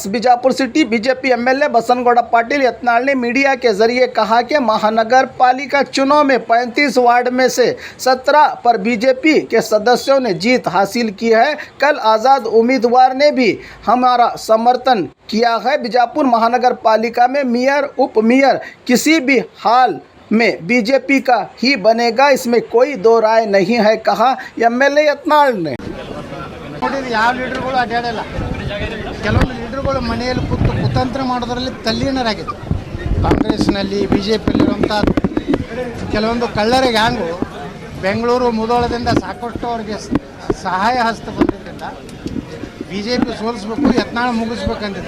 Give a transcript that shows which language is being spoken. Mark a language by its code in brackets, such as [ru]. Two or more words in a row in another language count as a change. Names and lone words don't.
[hi] बीजापुर सिटी बीजेपी एमएलए बसनगौड़ा पाटिल यत्नाल ने मीडिया के जरिए कहा कि महानगर पालिका चुनाव में 35 वार्ड में से 17 पर बीजेपी के सदस्यों ने जीत हासिल की है। कल आज़ाद उम्मीदवार ने भी हमारा समर्थन किया है। बीजापुर महानगर पालिका में मेयर उप मेयर किसी भी हाल में बीजेपी का ही बनेगा, इसमें कोई दो राय नहीं है, कहा एमएलए यत्नाल ने। [kn] ಯಾವ ಲೀಡರ್ಗಳು ಅಡ್ಡಾಡಲ್ಲ, ಕೆಲವೊಂದು ಲೀಡರ್ಗಳು ಮನೆಯಲ್ಲಿ ಕುತಂತ್ರ ಮಾಡೋದರಲ್ಲಿ ತಲ್ಲೀನರಾಗಿತ್ತು. ಕಾಂಗ್ರೆಸ್ನಲ್ಲಿ ಬಿಜೆಪಿಯಲ್ಲಿರುವಂಥ ಕೆಲವೊಂದು ಕಳ್ಳರ ಗ್ಯಾಂಗು ಬೆಂಗಳೂರು ಮುಧೋಳದಿಂದ ಸಾಕಷ್ಟು ಅವರಿಗೆ ಸಹಾಯ ಹಸ್ತ ಬಂದಿದ್ದರಿಂದ ಬಿಜೆಪಿ ಸೋಲಿಸ್ಬೇಕು, ಯತ್ನಾಳ್ ಮುಗಿಸ್ಬೇಕಂತಿದ್ರು.